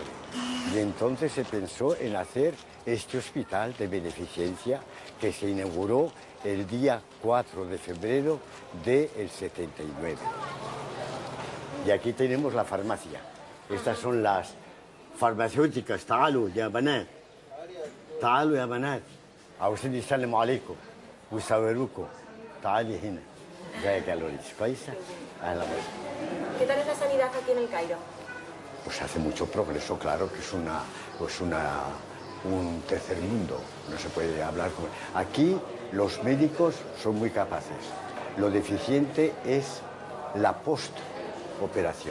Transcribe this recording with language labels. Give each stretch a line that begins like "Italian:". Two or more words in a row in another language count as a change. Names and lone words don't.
Spanish: Y entonces se pensó en hacer este hospital de beneficencia, que se inauguró el día 4 de febrero del 79. Y aquí tenemos la farmacia. Estas son las farmacéuticas.
Arabic: تعالوا يا بنات. تعالوا يا بنات. عاوزين يسلموا عليكم ويصوروكم. تعالي هنا. جايك يا لوريس. كويسة؟ أهلا وسهلا.
Spanish: ¿Qué tal es la sanidad aquí en el Cairo? Pues hace mucho progreso, claro, que es un tercer mundo, no se puede hablar con... Aquí los médicos son muy capaces, lo deficiente es la postoperación.